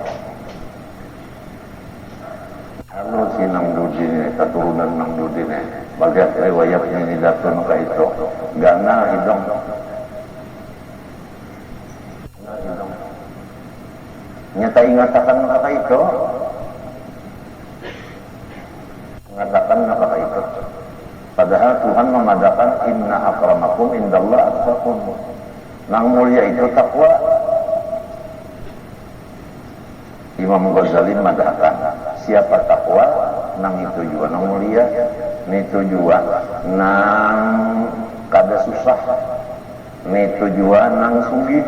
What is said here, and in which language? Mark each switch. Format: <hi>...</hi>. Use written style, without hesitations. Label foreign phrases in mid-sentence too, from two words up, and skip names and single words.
<bjn>Kalau si Nang Dudi ini, keturunan Nang Dudi ini, bagian riwayatnya ini datang ke itu, gana hidung. Nyata ingatakan kata itu, mengatakan kata itu. Padahal Tuhan mengadakan</bjn> <ar>إن أكرمكم عند الله أتقاكم.</ar> <bjn>Nang mulia itu takwa. Imam Ghazali mengatakan siapa takwa nang itu juga nang mulia, itu juga nang kada susah, itu juga nang sugih.</bjn>